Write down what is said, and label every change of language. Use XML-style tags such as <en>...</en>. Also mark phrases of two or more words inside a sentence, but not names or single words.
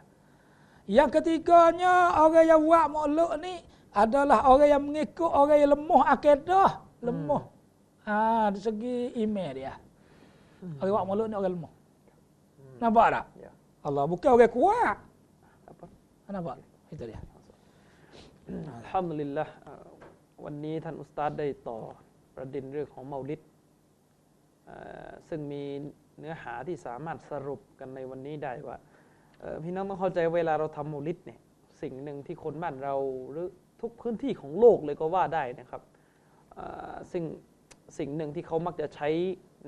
<ms>Yang ketiganya orang yang buat maulud ni adalah orang yang mengikut orang yang lemah akidah, lemah. Dari segi iman dia. Orang buat maulud ni orang lemah. Nampak tak? Ya. Allah bukan orang kuat. Apa? Nampak? Itu dia.</ms> <th>Alhamdulillah วันนี้ท่านอุสตาดได้ต่อประเด็นเรื่องของเมาลิดซึ่งมีเนื้อหาที่สามารถสรุปกันในวันนี้ได้ว่าพี่น้องต้องเข้าใจเวลาเราทำเมาลิดเนี่ยสิ่งหนึ่งที่คนบ้านเราหรือทุกพื้นที่ของโลกเลยก็ว่าได้นะครับซึ่งสิ่งหนึ่งที่เขามักจะใช้ใน</th>